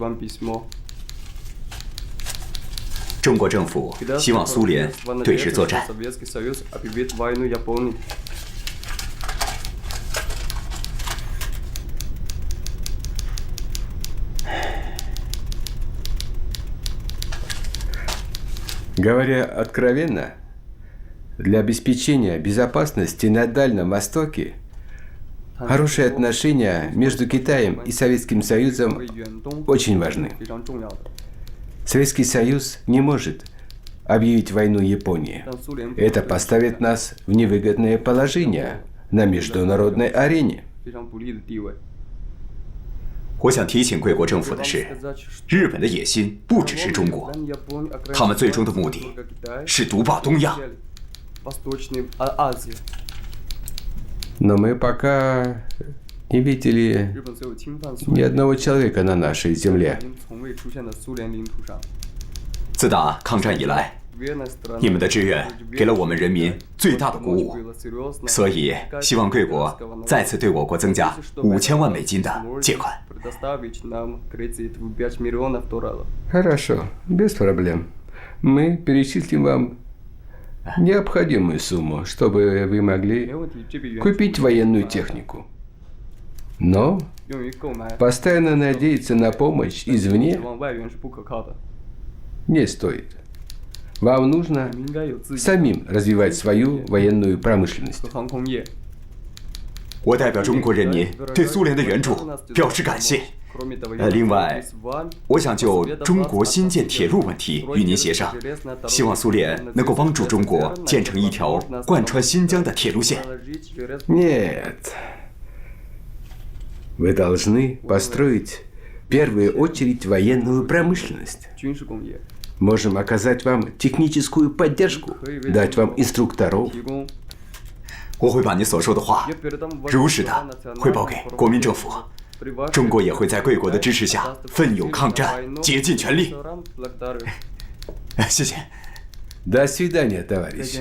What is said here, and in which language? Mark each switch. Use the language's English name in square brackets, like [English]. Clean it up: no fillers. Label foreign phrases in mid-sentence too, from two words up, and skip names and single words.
[Chinese] 中国政府希望苏联对日作战。 [Russian] Говоря откровенно, для обеспечения безопасности на Дальнем Востоке хорошие отношения между Китаем и Советским Союзом очень важны. Советский Союз не может объявить войну Японии. Это поставит нас в невыгодное положение на международной арене. [Chinese] 我想提醒贵国政府的是，日本的野心不只是中国，他们最终的目的是独霸东亚。 [Russian] Но мы пока не видели ни одного человека на нашей земле. [Chinese] 自打抗战以来，你们的支援给了我们人民最大的鼓舞，所以希望贵国再次对我国增加5000万美金的借款。 [Russian] Хорошо, без проблем. Мы перечислим вам необходимую сумму, чтобы вы могли купить военную технику. Но постоянно надеяться на помощь извне не стоит. Вам нужно самим развивать свою военную промышленность. [Chinese] 我代表中国人民对苏联的援助表示感谢。另外，我想就中国新建铁路问题与您协商，希望苏联能够帮助中国建成一条贯穿新疆的铁路线。 [Russian] Нет. Вы должны построить в первую очередь военную промышленность. Можем оказать вам техническую поддержку, дать вам инструкторов. [Chinese] 我会把您所说的话如实的汇报给国民政府，中国也会在贵国的支持下奋勇抗战，竭尽全力。谢谢。 [Russian] До свидания, товарищ.